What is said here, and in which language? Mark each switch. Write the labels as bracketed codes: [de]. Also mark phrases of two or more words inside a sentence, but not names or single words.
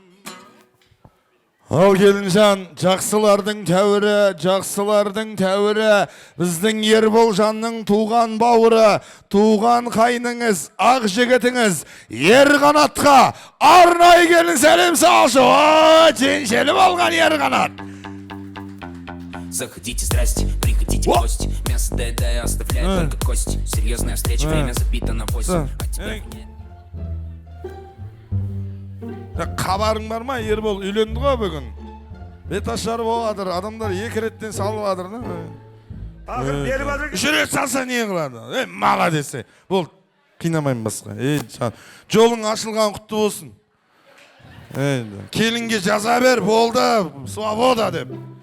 [kk] Ал келінжан, жақсылардың тәуірі, біздің Ерболжанның туған бауыры, туған қайныңыз, ақ жігітіңіз, Ерқанатқа арнай келін сәлем салшы. О, теншеліп алған Ерқанат. [ru] Заходите, здрасте, приходите в гости. Мясо доедая, оставляет только кости. Серьезная встреча, время забито на 8. А тебя нет. [kk] Қабарың бар ма, Ербол үйленді ғой бүгін. Бет ашар боладыр, адамдар екі реттен салывадыр. Үш рет салса не қылады? Мала десе. Бол, қинамайын басқа. Жолың ашылған құтты болсын. Келінге жаза бер, болды, свобода деп.